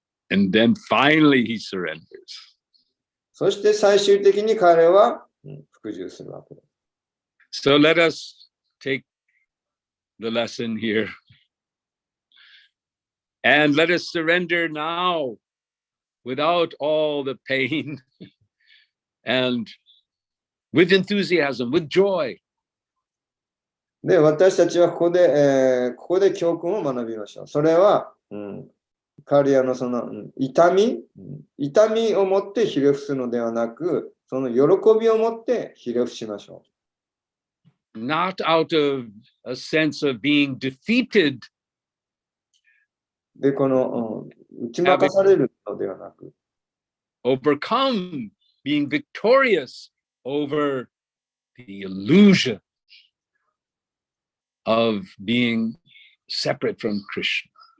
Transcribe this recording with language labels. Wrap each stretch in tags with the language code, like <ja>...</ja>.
<en>And then finally he surrenders.</en> <ja>そして最終的に彼は服従するわけです。</ja> <en>So let us take the lesson here. And let us surrender now without all the pain and with enthusiasm, with joy.</en> <ja>で、私たちはここで教訓を学びましょう。それは、カーリアのその痛みを持ってひれ伏すのではなく、その喜びを持ってひれ伏しましょう。</ja> <en>Not out of a sense of being defeated.</en> <ja>で、この打ち負かされるのではなく、</ja> <en>overcome, being victorious over the illusion of being separate from Krishna.</en>